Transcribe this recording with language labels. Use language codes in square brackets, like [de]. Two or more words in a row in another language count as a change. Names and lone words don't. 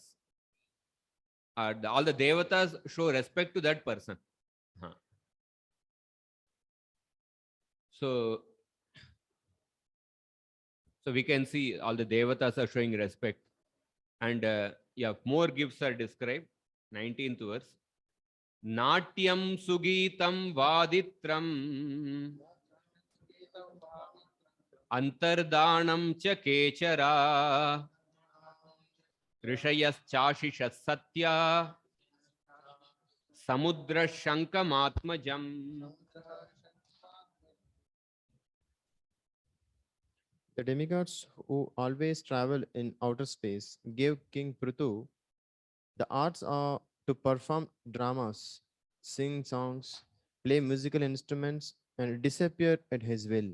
[en] All the devatas show respect to that person. So we can see all the devatas are showing respect. And more gifts are described. 19th verse. [sa] Natyam sugitam vaditram Antardanam cha kechara Rishayas chashishas satya Samudra shankamatmajam. [en] The demigods who always travel in outer space gave King Pruthu the arts are to perform dramas, sing songs, play musical instruments, and disappear at his will.